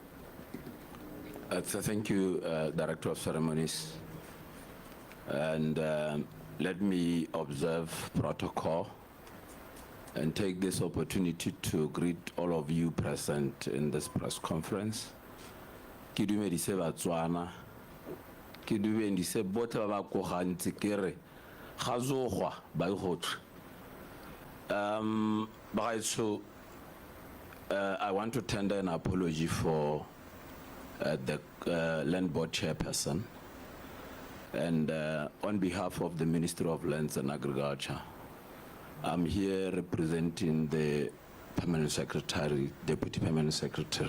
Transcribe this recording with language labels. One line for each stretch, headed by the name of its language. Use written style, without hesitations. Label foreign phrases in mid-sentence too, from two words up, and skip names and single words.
English: Thank you, Director of Ceremonies. And let me observe protocol and take this opportunity to greet all of you present in this press conference.
Tswana: Ke dumedise Botswana, ke dumedise botlhe ba ba ko Khansi ke re ga zogwa ba igotse. Bagaetsho,
English: I want to tender an apology for the Land Board Chairperson, and on behalf of the Ministry of Lands and Agriculture, I'm here representing the Permanent Secretary, Deputy Permanent Secretary.